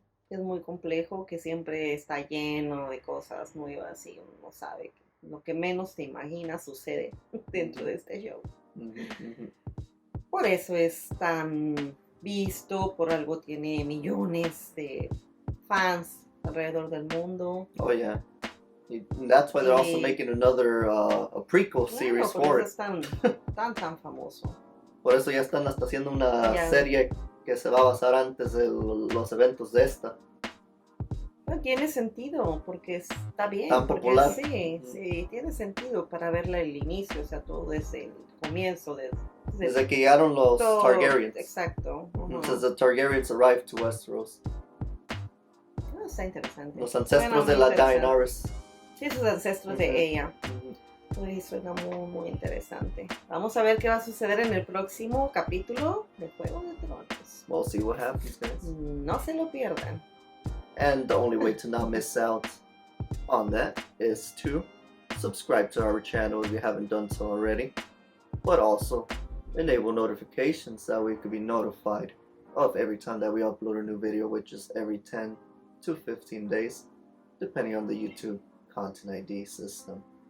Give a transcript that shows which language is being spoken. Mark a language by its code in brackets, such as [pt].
[es] Es muy complejo, que siempre está lleno de cosas nuevas y uno sabe que lo que menos te imaginas sucede dentro de este show. Por eso es tan visto, por algo tiene millones de fans alrededor del mundo. [en] Oh yeah. And that's why they're also making another a prequel series for it. [es] Es tan famoso. Por eso ya están hasta haciendo una serie que se va a basar antes de los eventos de esta. Bueno, tiene sentido, porque está bien. Tan popular. Sí, tiene sentido para verla el inicio, o sea, todo desde el comienzo. Desde que llegaron los Targaryens. Exacto. [en] Desde the Targaryens arrived to Westeros. [es] Está interesante. Los ancestros de la Daenerys. Sí, sus ancestros de ella. Uy, suena muy, muy interesante. Vamos a ver qué va a suceder en el próximo capítulo de Juego de Tronos. [en] We'll see what happens, guys. [es] No se lo pierdan. [en] And the only way to not miss out on that is to subscribe to our channel if you haven't done so already. But also enable notifications that we could be notified of every time that we upload a new video, which is every 10 to 15 days, depending on the YouTube Content ID system.